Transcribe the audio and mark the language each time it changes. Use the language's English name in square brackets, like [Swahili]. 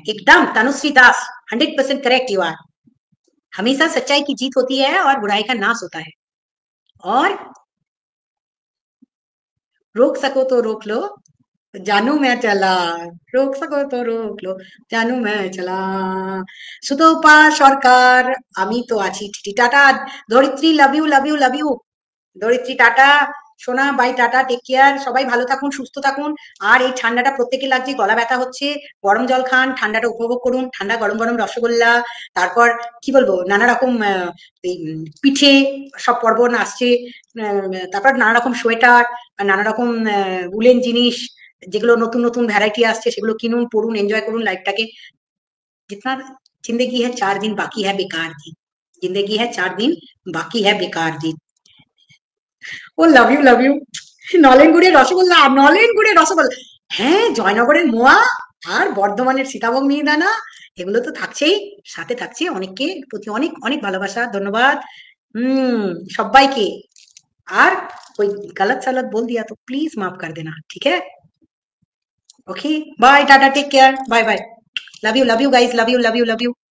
[Hindi] एकदम तनुश्री दास, 100% [English] Correct you are. [Hindi] हमेशा सच्चाई की जीत होती है और बुराई का नाश होता है। और रोक सको तो रोक लो, जानू मैं चला, रोक सको तो रोक लो, जानू मैं चला। [Bangla] সুতপা সরকার, আমি তো আছি। টিটি টাটা, ধরিত্রী [English] love you love you love you, [Bangla] ধরিত্রী টাটা, সোনা বাই, টাটা, টেক কেয়ার, সবাই ভালো থাকুন, সুস্থ থাকুন। আর এই ঠান্ডাটা প্রত্যেকে লাগছে, গলা ব্যথা হচ্ছে, গরম জল খান, ঠান্ডাটা উপভোগ করুন, ঠান্ডা গরম গরম রসগোল্লা, তারপর কি বলবো নানা রকম পিঠে, সব পর্বণ আসছে, তারপর নানা রকম সোয়েটার, নানা রকম উলেন জিনিস, যেগুলো নতুন নতুন ভ্যারাইটি আসছে সেগুলো কিনুন, পড়ুন, এনজয় করুন লাইফটাকে। [Hindi] जितना जिंदगी है 4 दिन बाकी है बेकार दिन, जिंदगी है 4 दिन बाकी है बेकार दिन। [Bangla] ও [English] Love you love you. [Bangla] নলেন গুড়ের রসগোল্লা, নলেন গুড়ের রসগোল্লা, হ্যাঁ, জয়নগরের মোয়া আর বর্ধমানের সীতাভোগ মিহিদানা, এগুলো তো থাকছেই, সাথে থাকছে অনেককে প্রতি অনেক অনেক ভালোবাসা, ধন্যবাদ। সবাইকে। আর [Hindi] कोई गलत सलत बोल दिया तो प्लीज माफ कर देना, ठीक है? [English] okay, bye, [Hindi] Tata, [English] Take care, bye bye, love you guys, love you love you love you.